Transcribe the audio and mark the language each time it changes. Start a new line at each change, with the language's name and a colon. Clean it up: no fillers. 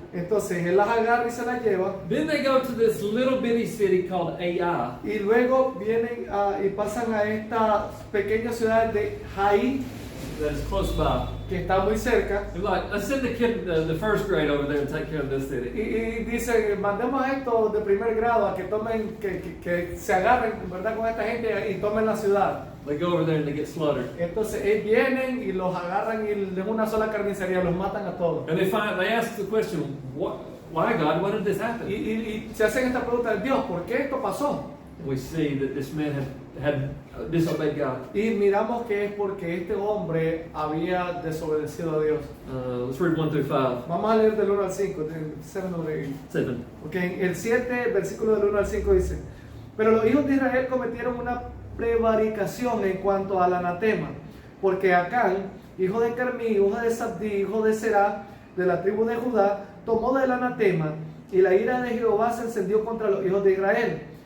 Spanish: Entonces él las agarra y se las lleva.
English: Then they go to this little bitty city called Ai.
Spanish: Y luego vienen y pasan a esta pequeña ciudad de Hai,
English: That is close by.
Spanish: que está muy cerca.
English: They're like, let's send the kid, the first grade over there and take care of this city.
Spanish: Y dice: mandemos a estos de primer grado a que tomen, que se agarren, ¿verdad?, con esta gente y tomen la ciudad.
English: They go over there and they get slaughtered.
Spanish: Entonces ellos vienen y los agarran y en una sola carnicería los matan a todos.
English: And they ask the question, why God, why did this happen?
Spanish: Y se hacen esta pregunta: Dios, ¿por qué esto pasó?
English: We see that this man had disobeyed God.
Spanish: Y miramos que es porque este hombre había desobedecido a Dios.
English: Let's read 1 through 5.
Spanish: Vamos a leer del 1 al 5, del 7 over 8. 7. Okay, el 7, versículo del 1 al 5 dice: Pero los hijos de Israel cometieron una prevaricación en cuanto al anatema, porque Acán, hijo de Carmí, hijo de Sabdí, hijo de Será, de la tribu de Judá, tomó del anatema, y la ira de Jehová se encendió contra los hijos de Israel.